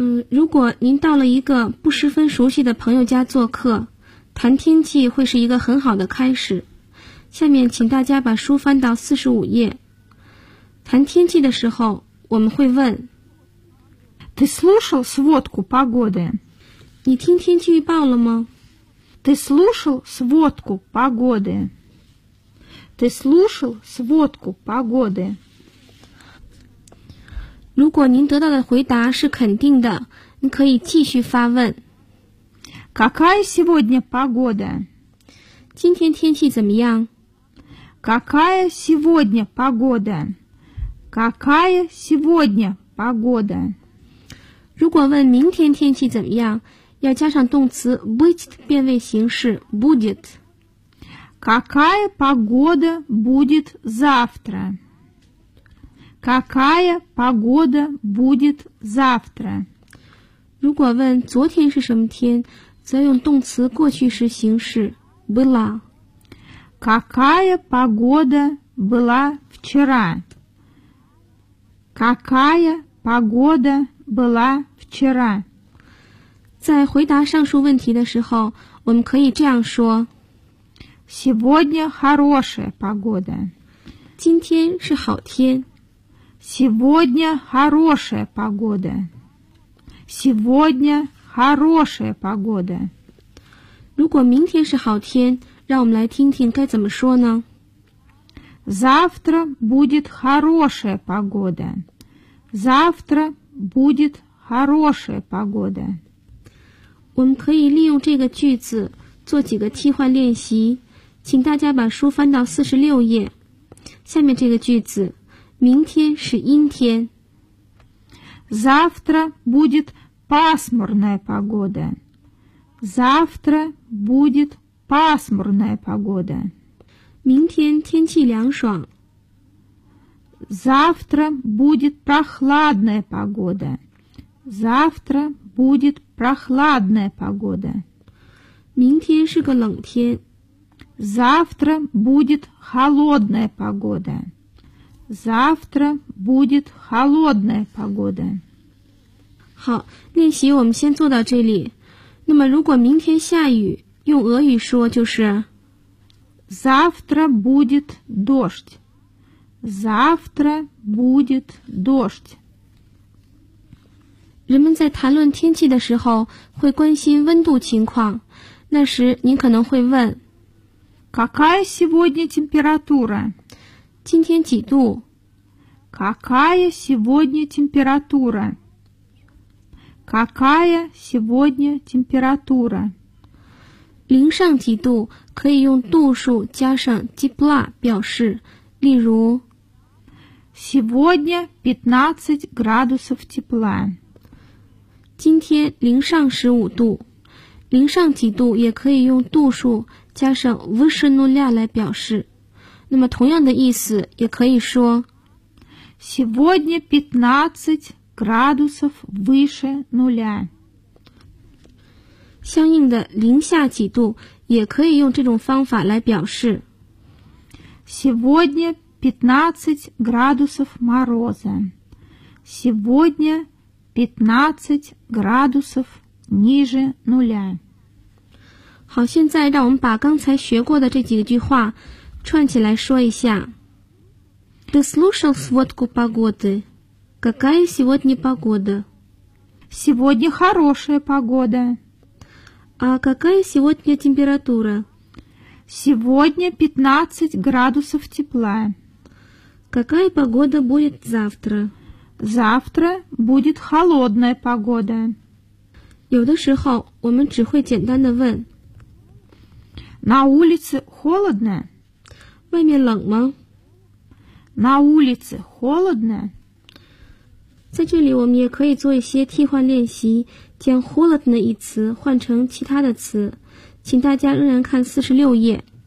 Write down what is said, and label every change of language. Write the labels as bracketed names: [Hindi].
[Chinese] 如果您到了一个不十分熟悉的朋友家做客，谈天气会是一个很好的开始。下面请大家把书翻到45页。谈天气的时候我们会问 [Russian] Ты слушал сводку погоды? [Chinese] 你听天气预报了吗？ [Russian] Ты слушал сводку погоды? Ты слушал сводку погоды? [Chinese] 如果您得到的回答是肯定的，你可以继续发问。 [Russian] Какая сегодня погода? [Chinese] 今天天气怎么样？ [Russian] Какая сегодня погода? Какая сегодня погода? [Chinese] 如果问明天天气怎么样，要加上动词 быть 的变位形式 будет。 [Russian] Какая погода будет завтра? Какая погода будет завтра? [Chinese] 如果问昨天是什么天，则用动词过去时形式 была。 [Russian] Какая погода была вчера? Какая погода была вчера? [Chinese] 在回答上述问题的时候，我们可以这样说。 [Russian] Сегодня хорошая погода. [Chinese] 今天是好天。 [Russian] Сегодня хорошая погода. Сегодня хорошая погода. [Chinese] 如果明天是好天，让我们来听听该怎么说呢？ [Russian] Завтра будет хорошая погода. Завтра будет хорошая погода. [Chinese] 我们可以利用这个句子做几个替换练习，请大家把书翻到46页。下面这个句子，明天是阴天。 [Russian] Завтра будет пасмурная погода. Завтра будет пасмурная погода. [Chinese] 明天天气凉爽。 [Russian] Завтра будет прохладная погода. Завтра будет прохладная погода. [Chinese] 明天是个冷天。 [Russian] Завтра будет холодная погода. Завтра будет холодная погода. [Chinese] 好，练习我们先做到这里。那么如果明天下雨，用俄语说就是 [Russian] Завтра будет дождь. Завтра будет дождь. [Chinese] 人们在谈论天气的时候会关心温度情况，那时你可能会问 [Russian] Какая сегодня температура? [Chinese] 今天几度？ [Russian] Какая сегодня температура? Какая сегодня температура? [Chinese] 零上几度可以用度数加上 тепла 表示，例如 [Russian] Сегодня 15 градусов тепла. [Chinese] 今天零上15度。零上几度也可以用度数加上 [Russian] выше нуля [Chinese] 来表示。那么同样的意思也可以说 [Russian] Сегодня 15градусов выше нуля. [Chinese] 相应的零下几度也可以用这种方法来表示。 [Russian] Сегодня 15 градусов мороза. Сегодня 15 градусов ниже нуля. [Chinese] 好，现在让我们把刚才学过的这几句话串起来说一下。 [Russian] Ты слушал сводку погоды? Какая сегодня погода? Сегодня хорошая погода. А какая сегодня температура? Сегодня 15 градусов тепла. Какая погода будет завтра? Завтра будет холодная погода. [Chinese] 有的时候我们只会简单的问。 [Russian] На улице холодно? [Chinese] 外面冷吗? [Russian] На улице холодно? [Chinese] 在这里我们也可以做一些替换练习，将 холодно 一词换成其他的词，请大家仍然看46页。